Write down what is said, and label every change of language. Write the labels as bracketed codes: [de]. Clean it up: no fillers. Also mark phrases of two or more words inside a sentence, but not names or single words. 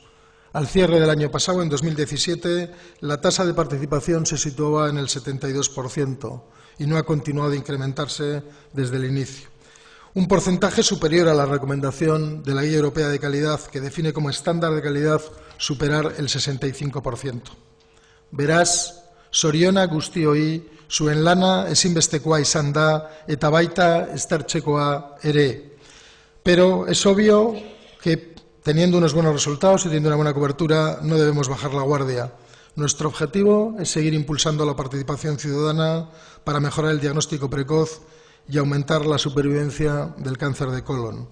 [es] Al cierre del año pasado, en 2017, la tasa de participación se situaba en el 72% y no ha continuado a incrementarse desde el inicio. Un porcentaje superior a la recomendación de la Guía Europea de Calidad, que define como estándar de calidad superar el 65%. [eu] Beraz, soriona guztioi, zuen lana ezinbestekoa izan da eta baita estartzekoa ere. [es] Pero es obvio que teniendo unos buenos resultados y teniendo una buena cobertura no debemos bajar la guardia. Nuestro objetivo es seguir impulsando la participación ciudadana para mejorar el diagnóstico precoz y aumentar la supervivencia del cáncer de colon.